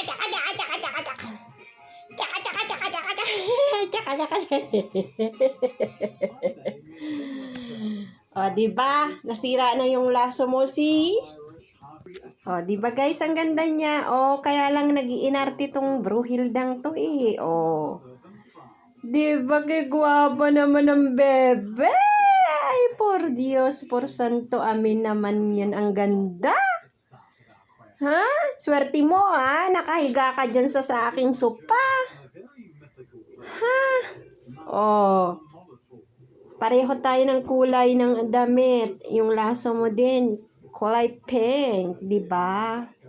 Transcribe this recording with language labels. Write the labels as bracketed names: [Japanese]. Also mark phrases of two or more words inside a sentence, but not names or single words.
[Filipino] O, diba? Nasira na yung laso mo, si... O, diba guys, ang ganda niya. O, kaya lang nag-iinarte tong Bruhildang to eh. O. Diba, kay guwapa naman ng bebe? Ay, [Spanish] por Dios, por santo, [Filipino] amin naman yan. Ang ganda. Ha? Swerte mo, ha? Nakahiga ka dyan sa aking sopa. Ha? O. Pareho tayo ng kulay ng damit. Yung laso mo din, kulay pink, di ba?